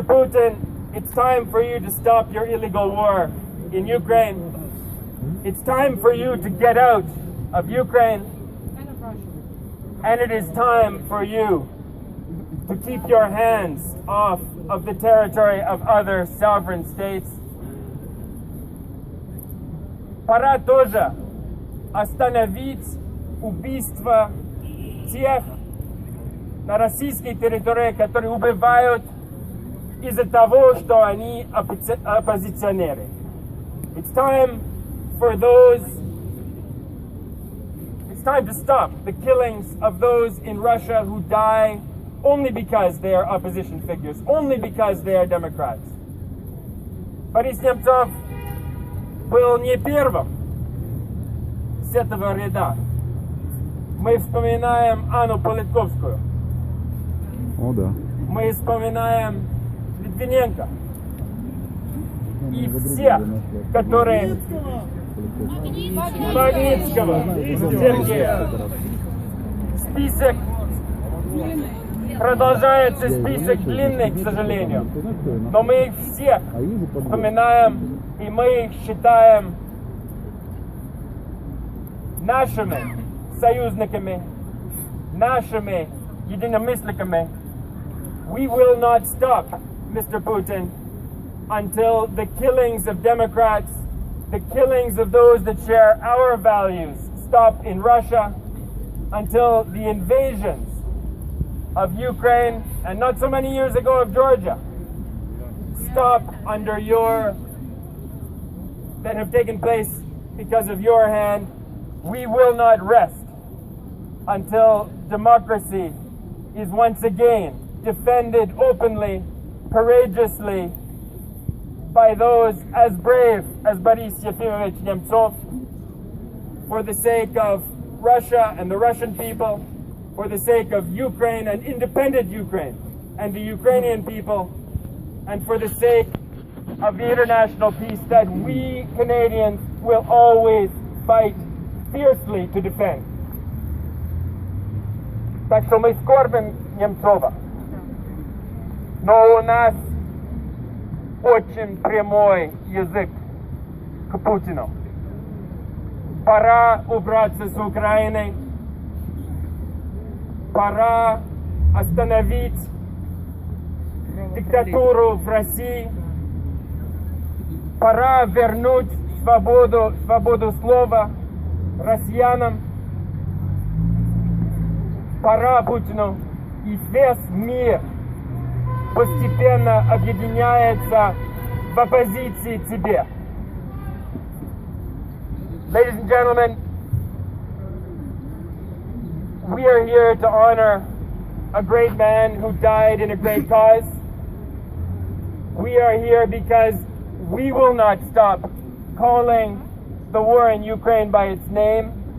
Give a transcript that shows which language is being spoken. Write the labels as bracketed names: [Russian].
[English] Putin, it's time for you to stop your illegal war in Ukraine. It's time for you to get out of Ukraine. And it is time for you to keep your hands off of the territory of other sovereign states. [Russian] Пора тоже остановить убийство тех на российской территории, которые убивают из-за того, что они оппозиционеры. [English] It's time to stop the killings of those in Russia who die only because they are opposition figures, only because they are Democrats. [Russian] Борис Немцов был не первым с этого ряда. Мы вспоминаем Анну Политковскую. О, да. Мы вспоминаем Литвиненко. И всех, которые... Магнитского, Сергея. Список продолжается, список длинный, к сожалению. Но мы их всех вспоминаем, и мы их считаем нашими союзниками, нашими единомышленниками. [English] We will not stop, Mr. Putin, until the killings of Democrats, the killings of those that share our values stop in Russia, until the invasions of Ukraine, and not so many years ago of Georgia, stop under that have taken place because of your hand. We will not rest until democracy is once again defended openly, courageously, by those as brave as Boris Yefimovich Nemtsov, for the sake of Russia and the Russian people, for the sake of Ukraine and independent Ukraine and the Ukrainian people, and for the sake of the international peace that we Canadians will always fight fiercely to defend. [Russian] Так что мы скорбим Немцова, но у нас очень прямой язык к Путину. Пора убраться с Украины, пора остановить диктатуру в России, пора вернуть свободу слова россиянам, пора Путину, и весь мир постепенно объединяется в оппозиции тебе. [English] Ladies and gentlemen, we are here to honor a great man who died in a great cause. We are here because we will not stop calling the war in Ukraine by its name.